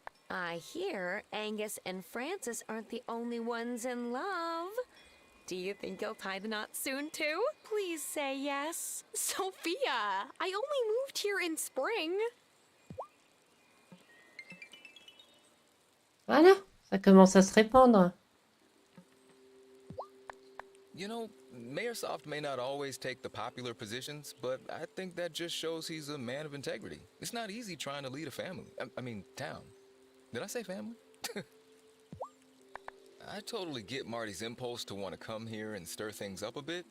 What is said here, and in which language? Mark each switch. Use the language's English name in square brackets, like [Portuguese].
[English] I hear Angus and Francis aren't the only ones in love. Do you think you'll tie the knot soon, too? Please say yes. Sophia, I only moved here in spring. [French] Voilà, ça commence à se répandre. [English] You know, Mayor Soft may not always take the popular positions, but I think that just shows he's a man of integrity. It's not easy trying to lead a family. I mean, town. Did I say family? I totally get Marty's impulse to want to come here and stir things up a bit.